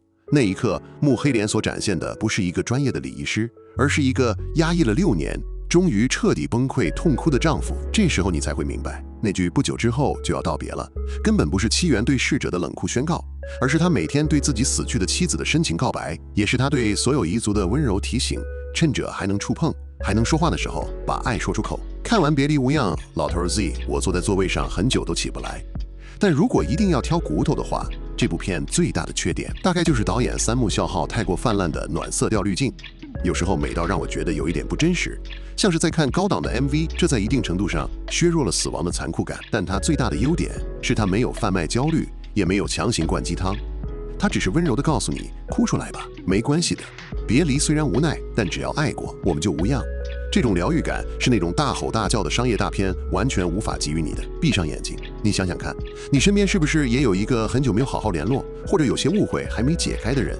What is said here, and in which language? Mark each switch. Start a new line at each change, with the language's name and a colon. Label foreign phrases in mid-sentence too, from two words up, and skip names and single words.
Chinese: 那一刻，木黑蓮所展現的不是一個專業的禮儀師，而是一個壓抑了6年，終於徹底崩潰痛哭的丈夫。這時候你才會明白，那句不久之後就要道別了，根本不是七元对逝者的冷酷宣告，而是他每天對自己死去的妻子的深情告白，也是他对所有遺族的溫柔提醒，趁着還能觸碰、還能說話的時候，把愛說出口。看完別離無恙，老頭 Z， 我坐在座位上很久都起不來。但如果一定要挑骨頭的話，這部片最大的缺點大概就是導演三木孝浩太過泛濫的暖色調濾鏡，有時候美到讓我覺得有一點不真實，像是在看高檔的 MV。這在一定程度上削弱了死亡的殘酷感。但它最大的優點是它沒有販賣焦慮，也沒有強行灌雞湯，它只是溫柔地告訴你，哭出來吧，沒關係的。別離雖然無奈，但只要愛過，我們就無恙。這種療癒感是那種大吼大叫的商業大片完全無法給予你的。閉上眼睛，你想想看，你身邊是不是也有一個很久沒有好好聯絡，或者有些誤會還沒解開的人？